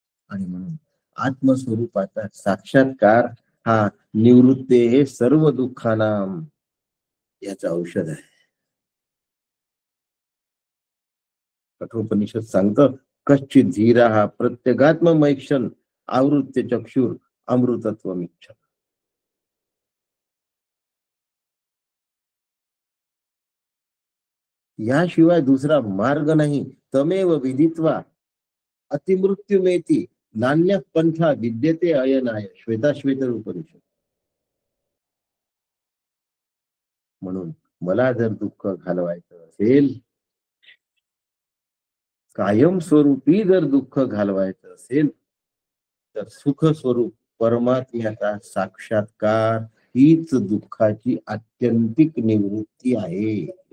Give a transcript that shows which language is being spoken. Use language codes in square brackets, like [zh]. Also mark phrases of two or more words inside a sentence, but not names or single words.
[mr] आणि म्हणून आत्मस्वरूपाचा साक्षात्कार हा निवृत्ते हे सर्व दुःखांना याचं औषध आहे. कठोपनिषद सांगतं, [sa] कश्चित धीरा प्रत्यगात्ममैक्षण आवृत्य चक्षुर अमृतत्वमिच्छ. [mr] याशिवाय दुसरा मार्ग नाही. [sa] तमेव विदित्वा अतिमृत्युमेती नान्य पंथा विद्यते अयनाय. [mr] श्वेताश्वेतर उपनिषद. म्हणून मला जर दुःख घालवायचं असेल, कायमस्वरूपी जर दुःख घालवायचं असेल, तर सुख स्वरूप परमात्म्याचा साक्षात्कार हीच दुःखाची आत्यंतिक निवृत्ती आहे.